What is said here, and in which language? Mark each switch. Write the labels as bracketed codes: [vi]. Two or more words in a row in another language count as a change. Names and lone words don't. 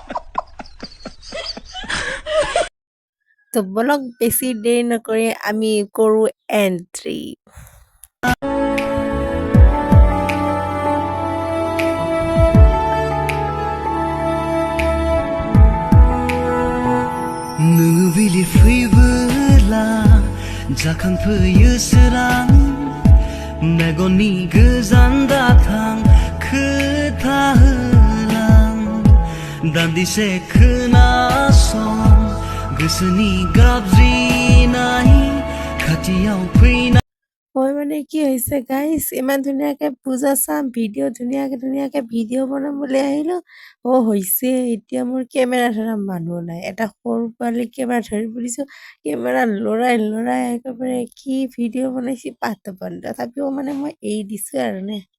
[as] তো বলক বেছি দেৰি নকৰি আমি কৰো এন্ট্ৰি। [brx] मोनाबिलि फैबोला जाखांफैयो सोरां मेगननि गोजान दाथां खोथा होलां दान्दिसे खोनासं गोसोनि गाबज्रिनाय खाथियाव फैना [as] মই মানে কি হৈছে গাইছ, ইমান ধুনীয়াকে পূজা চাম, ভিডিঅ' ধুনীয়াকে ভিডিঅ' বনাম বুলি আহিলো। হৈছে এতিয়া মোৰ কেমেৰা ধৰা মানুহ নাই, এটা সৰু পোৱালি কেমেৰা ধৰি পৰিছো। কেমেৰা লৰাই একেবাৰে কি ভিডিঅ' বনাইছি পাত্তা তথাপিও মানে মই এৰি দিছো আৰু নে।